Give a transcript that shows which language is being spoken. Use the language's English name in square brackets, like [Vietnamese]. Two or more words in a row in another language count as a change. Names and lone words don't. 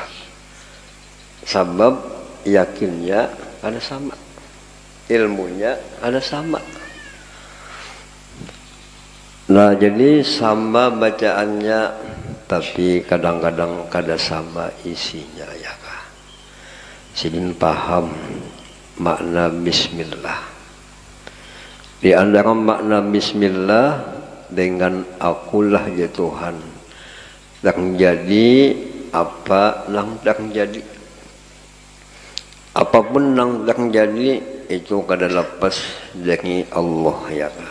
[Indonesian] Sebab yakinnya ada sama, ilmunya ada sama. Nah, jadi sama bacaannya tapi kadang-kadang kada sama isinya ya kah. Sidin paham makna bismillah. Di antara makna bismillah dengan akulah ya Tuhan yang jadi apa nang jadi. [Banjar] Apapun nang jadi itu kada lepas dari Allah ya kah.